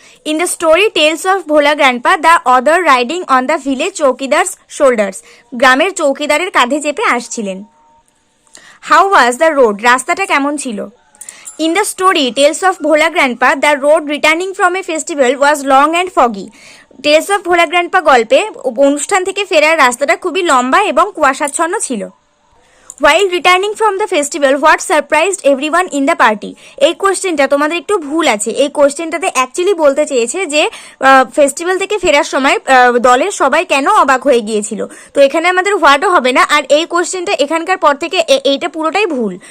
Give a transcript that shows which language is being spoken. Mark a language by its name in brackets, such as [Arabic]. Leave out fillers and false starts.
[English] in the story tales of Bhola grandpa the other riding on the village chowkidar's shoulders, [Bangla] গ্রামের চৌকিদারের কাঁধে চেপে আসছিলেন। [English] how was the road, [Bangla] রাস্তাটা কেমন ছিল। [English] in the story tales of Bhola grandpa the road returning from a festival was long and foggy, tales of Bhola grandpa [Bangla] গল্পে অনুষ্ঠান থেকে ফেরার রাস্তাটা খুবই লম্বা এবং কুয়াশাচ্ছন্ন ছিল। [English] While returning from the festival, what surprised everyone in the party? [Bangla] এই কোশ্চেনটা তোমাদের একটু ভুল আছে। এই কোশ্চেনটাতে অ্যাকচুয়ালি বলতে চেয়েছে যে ফেস্টিভ্যাল থেকে ফেরার সময় দলের সবাই কেন অবাক হয়ে গিয়েছিল। তো এখানে আমাদের হোয়াটও হবে না, আর এই কোশ্চেনটা এখানকার পর থেকে এইটা পুরোটাই ভুল।